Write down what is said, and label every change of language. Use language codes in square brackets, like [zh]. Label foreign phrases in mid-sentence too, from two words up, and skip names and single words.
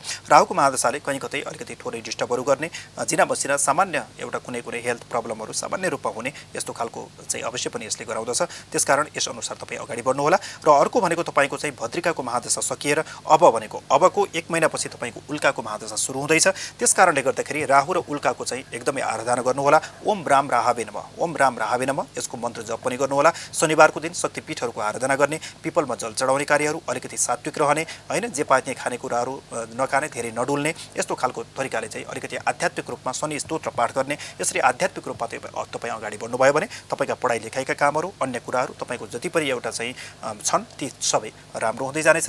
[ne] राहुको महादशाले कहीँ कतै अलिकति थोरै डिस्टर्बहरू गर्ने, जिना बसिना सामान्य एउटा कुनै कुनै [en] health problems [ne] सामान्य रूपमा हुने यस्तो खालको चाहिँ अवश्य पनि यसले गराउँदछ। त्यसकारण यसअनुसार तपाईँ अगाडि बढ्नुहोला। र अर्को भनेको तपाईँको चाहिँ भद्रिकाको महादशा सकिएर अब भनेको अबको 1 महिनापछि तपाईँको उल्काको महादशा सुरु हुँदैछ। त्यसकारणले गर्दाखेरि राहु र उल्काको चाहिँ एकदमै आराधना गर्नुहोला। [sa] ओम राम राहावे नमः, ओम राम राहावे नमः [ne] यसको मन्त्र जप पनि गर्नुहोला। शनिबारको दिन शक्तिपीठहरूको आराधना गर्ने, पिपलमा जल चढाउने कार्यहरू अलिकति सात्विक रहने, होइन जे पाए त्यही खानेकुराहरू नखाने, धेरै नडुल्ने, यस्तो खालको तरिकाले चाहिँ अलिकति आध्यात्मिक रूपमा शनि स्तोत्र पाठ गर्ने। यसरी आध्यात्मिक रूपमा तपाईँ अगाडि बढ्नुभयो भने तपाईँका पढाइ लेखाइका कामहरू, अन्य कुराहरू तपाईँको जति पनि एउटा चाहिँ छन् ती सबै राम्रो हुँदै जानेछन्।